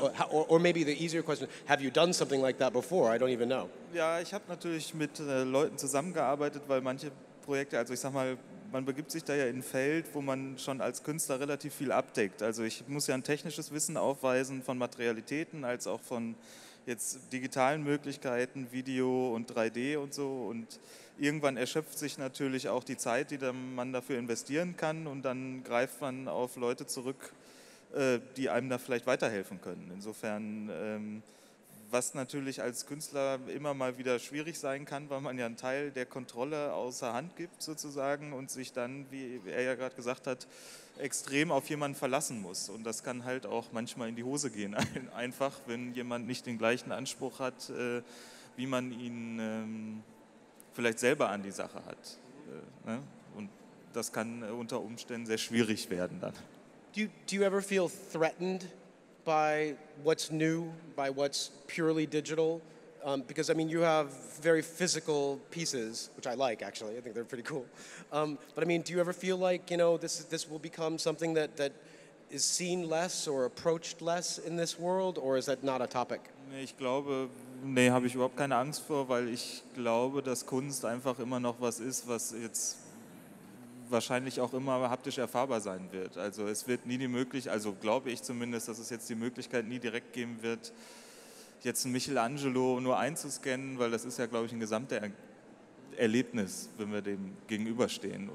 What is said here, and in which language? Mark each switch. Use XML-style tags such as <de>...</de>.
<en>Or maybe the easier question, have you done something like that before? I don't even know.</en> <de>Ja, ich habe natürlich mit Leuten zusammengearbeitet, weil manche Projekte, also ich sag mal, man begibt sich da ja in ein Feld, wo man schon als Künstler relativ viel abdeckt. Also ich muss ja ein technisches Wissen aufweisen von Materialitäten, als auch von jetzt digitalen Möglichkeiten, Video und 3D und so. Und irgendwann erschöpft sich natürlich auch die Zeit, die man dafür investieren kann. Und dann greift man auf Leute zurück, die einem da vielleicht weiterhelfen können. Insofern was natürlich als Künstler immer mal wieder schwierig sein kann, weil man ja einen Teil der Kontrolle außer Hand gibt sozusagen und sich dann, wie er ja gerade gesagt hat, extrem auf jemanden verlassen muss. Und das kann halt auch manchmal in die Hose gehen, einfach, wenn jemand nicht den gleichen Anspruch hat, wie man ihn vielleicht selber an die Sache hat. Ne? Und das kann unter Umständen sehr schwierig werden dann.</de> <en>Do you ever feel threatened by what's new, by what's purely digital? Because I mean, you have very physical pieces, which I like actually. I think they're pretty cool. But I mean, do you ever feel like, you know, this will become something that is seen less or approached less in this world, or is that not a topic?</en> <de>Ich glaube, nee, habe ich überhaupt keine Angst vor, weil ich glaube, dass Kunst einfach immer noch was ist, was jetzt wahrscheinlich auch immer haptisch erfahrbar sein wird. Also es wird nie die Möglichkeit, also glaube ich zumindest, dass es jetzt die Möglichkeit nie direkt geben wird, jetzt ein Michelangelo nur einzuscannen, weil das ist ja, glaube ich, ein gesamter Erlebnis, wenn wir dem gegenüberstehen.</de>